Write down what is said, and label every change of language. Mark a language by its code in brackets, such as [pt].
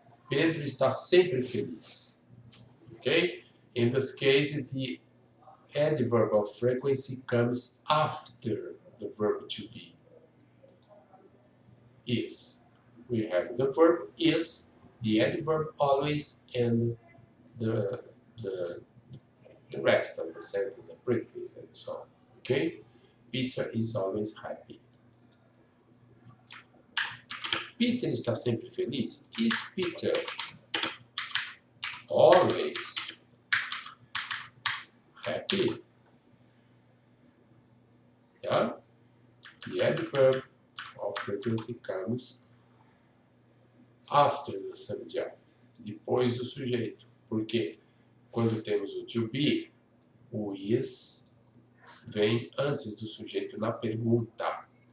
[pt] Pedro está sempre feliz. [en] Okay? In this case, the adverb of frequency comes after the verb to be. Is. We have the verb is, the adverb always, and the rest of the sentence, the predicate, and so on. Okay? Peter is always happy. [pt] Peter está sempre feliz. [en] Is Peter always happy? Yeah? The adverb of frequency comes after the subject, [pt] depois do sujeito. Porque quando temos o to be, o is vem antes do sujeito na pergunta.